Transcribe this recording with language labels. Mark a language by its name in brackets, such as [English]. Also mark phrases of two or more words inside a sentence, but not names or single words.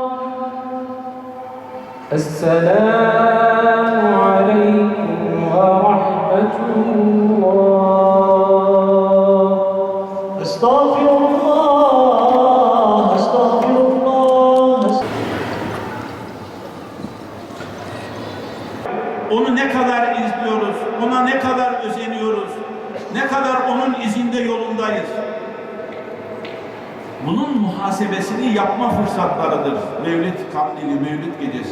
[Arabic] السلام عليكم ورحمة الله. استغفر الله استغفر الله. [Turkish] Onu ne kadar izliyoruz, ona ne kadar özeniyoruz, ne kadar onun izinde yolundayız. Bunun muhasebesini yapma fırsatlarıdır Mevlid Kandili, Mevlid Gecesi.